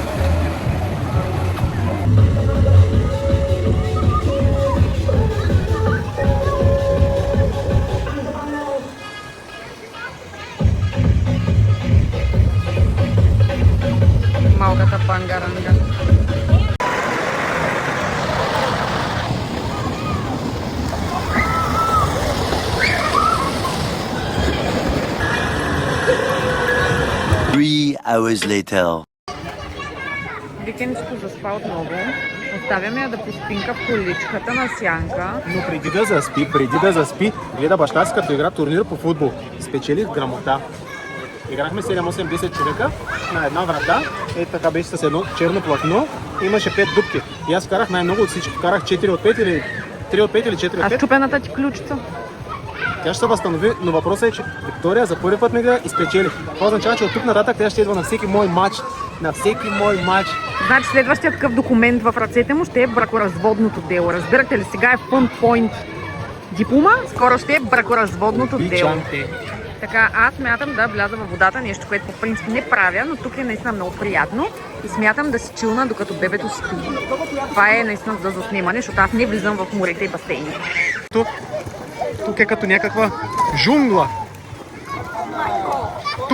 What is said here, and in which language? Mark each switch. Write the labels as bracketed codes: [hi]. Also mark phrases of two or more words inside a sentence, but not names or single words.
[bg] Малката пангаранга. [en] Three hours later. [bg] Викенчето заспа отново. Оставяме я да поспинка в количката на сянка. Но преди да заспи, гледа баща си като игра турнир по футбол. Спечелих грамота. Играхме 7-8-10 човека на една врата. Така беше с едно черно платно. Имаше 5 дупки. И аз вкарах най-много от всички. Вкарах 4 от 5 или 3 от 5 или 4 от 5. А щупената ти ключица? Тя ще се възстанови, но въпросът е, че Виктория за първи път ме гледа и спечели. Това означава, че от тук нататък тя ще идва на всеки мой матч. На всеки мой матч. Значи следващия такъв документ в ръцете му ще е бракоразводното дело. Разбирате ли? Сега е [en] fun point [bg] диплома, скоро ще е бракоразводното дело. Така, аз смятам да вляза във водата, нещо, което по принцип не правя, но тук е наистина много приятно и смятам да си чилна, докато бебето спи. Това е наистина за заснемане, защото аз не влизам в морете и басейни. Тук е като някаква джунгла.